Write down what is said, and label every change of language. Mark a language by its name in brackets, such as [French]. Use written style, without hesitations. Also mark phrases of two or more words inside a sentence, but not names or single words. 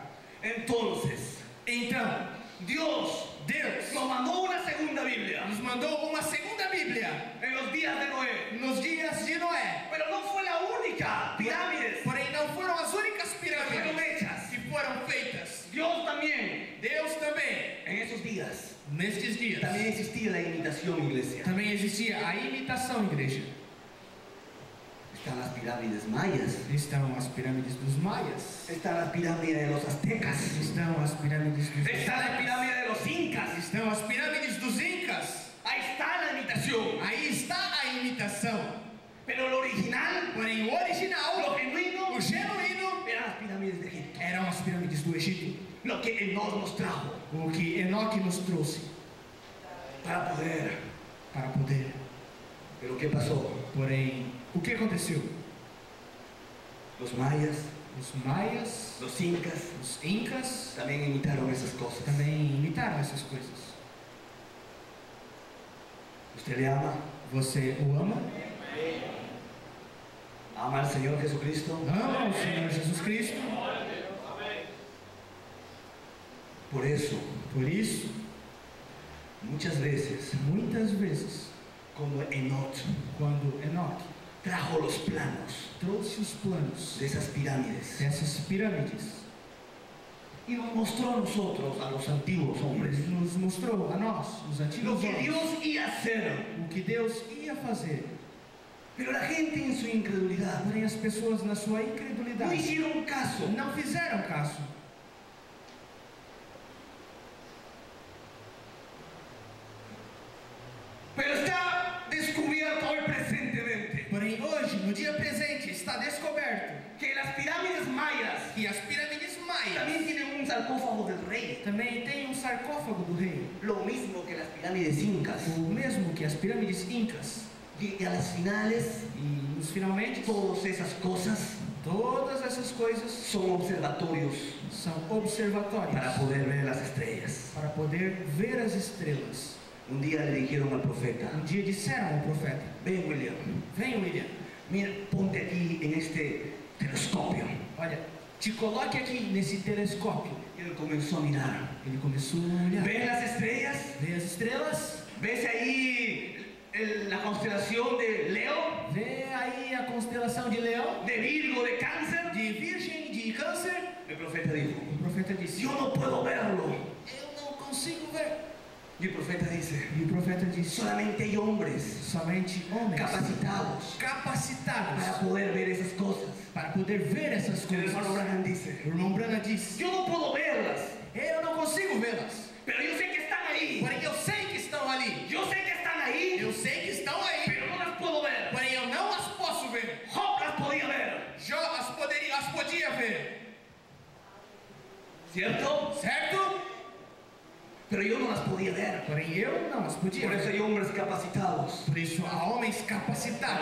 [Spanish] Entonces, [Portuguese] Então, [Spanish] Dios nos mandó una segunda Biblia [Portuguese] nos mandou uma segunda Bíblia [Spanish] en los días de Noé. [Portuguese] nos dias de Noé. [Spanish] Pero no fue la única pirámides [Portuguese] Porém, não foram as únicas [Spanish] que fueron [Portuguese] pirâmides [Spanish] hechas. [Portuguese] que foram feitas. [Spanish] Dios también, [Portuguese] Deus também, [Spanish] en esos días, [Portuguese] nestes dias, [Spanish] también existía la imitación, iglesia. [Portuguese] também existia a imitação, igreja. [Spanish] Están las pirámides mayas, [Portuguese] Estão as pirâmides dos maias, [Spanish] están las pirámides de los aztecas, [Portuguese] estão as pirâmides dos [Spanish] está la pirámide de los incas. [Portuguese] estão as pirâmides dos incas. [Spanish] Ahí está la imitación. [Portuguese] Aí está a imitação. [Spanish] Pero lo original, [Portuguese] Porém, o original, [Spanish] lo genuino, [Portuguese] o genuíno, [Spanish] eran las pirámides de Egipto. [Portuguese] eram as pirâmides do Egito. [Spanish] Lo que Enoch nos trajo [Portuguese] O que Enoque nos trouxe [Spanish] para poder. [Portuguese] para poder. [Spanish] Pero ¿qué pasó? [Portuguese] Porém, o que aconteceu? [Spanish] Los mayas, [Portuguese] Os maias, [Spanish] los incas, [Portuguese] os incas, [Spanish] también imitaron esas cosas. [Portuguese] também imitaram essas coisas. [Spanish] ¿Usted le ama? [Portuguese] Você o ama? [Spanish] ¿Ama al Señor Jesucristo? [Portuguese] Ama o Senhor Jesus Cristo? [Spanish] Por eso, [Portuguese] Por isso, [Spanish] muchas veces, [Portuguese] muitas vezes, [Spanish] como Enoch [Portuguese] quando Enoque [Spanish] trajo los planos [Portuguese] trouxe os planos [Spanish] de esas pirámides [Portuguese] dessas pirâmides [Spanish] y nos mostró a nosotros, a los antiguos hombres, [Portuguese] Ele nos mostrou a nós, os [Spanish] lo [Portuguese] antigos [Spanish] que [Portuguese] homens, [Spanish] Dios iba a hacer. [Portuguese] o que Deus ia fazer. [Spanish] Pero la gente en su incredulidad [Portuguese] Porém, as pessoas, na sua [Spanish] no [Portuguese] incredulidade, [Spanish] hicieron caso. [Portuguese] não fizeram caso. [Spanish] Pero está descubierto hoy presentemente [Portuguese] Porém, hoje, no dia presente, está descoberto [Spanish] que las pirámides mayas [Portuguese] que as pirâmides maias [Spanish] también tienen un sarcófago del rey, [Portuguese] também têm um sarcófago do rei, [Spanish] lo mismo que las pirámides incas. [Portuguese] o mesmo que as pirâmides incas. [Spanish] Y a las finales, [Portuguese] E, nos finalmente, [Spanish] todas esas cosas [Portuguese] todas essas coisas [Spanish] son observatorios [Portuguese] são observatórios [Spanish] para poder ver las estrellas. [Portuguese] para poder ver as estrelas. [Spanish] Un día le dijeron al profeta: [Portuguese] Um dia disseram ao profeta: [Spanish] ven, William, [Portuguese] Vem, William, [Spanish] mira, ponte aquí en este telescopio. [Portuguese] olha, te coloque aqui nesse telescópio. [Spanish] Y él comenzó a mirar. [Portuguese] Ele começou a olhar. [Spanish] ¿Ves las estrellas? [Portuguese] Vê as estrelas? [Spanish] ¿Ves ahí la constelación de Leo, [Portuguese] Vê aí a constelação de Leão, [Spanish] de Virgo, de Cáncer? [Portuguese] de Virgem, de Câncer? [Spanish] El profeta dijo: [Portuguese] O profeta disse: [Spanish] yo no puedo verlo. [Portuguese] Eu não consigo ver. [Spanish] Y el profeta dice: [Portuguese] E o profeta disse: [Spanish] solamente hay hombres [Portuguese] Somente homens [Spanish] capacitados [Portuguese] capacitados [Spanish] para poder ver esas cosas. [Portuguese] para poder ver essas [Spanish] El [Portuguese] coisas. [Spanish] hermano Branham dice: [Portuguese] O irmão Branham disse: [Spanish] yo no puedo verlas, [Portuguese] Eu não consigo vê-las, [Spanish] pero yo sé que están ahí. [Portuguese] porém eu sei que estão ali. [Spanish] Yo sé que están ahí, [Portuguese] Eu sei que estão aí, [Spanish] pero no las puedo ver. [Portuguese] porém eu não as posso ver. [Spanish] Job las podía ver, [Portuguese] Jó as podia ver, [Spanish] ¿cierto? [Portuguese] certo? [Spanish] Pero yo no las podía ver. [Portuguese] Porém eu não as podia [Spanish] Por eso [Portuguese] ver. [Spanish] hay hombres capacitados [Portuguese] Por isso há homens [Spanish] para [Portuguese] capacitados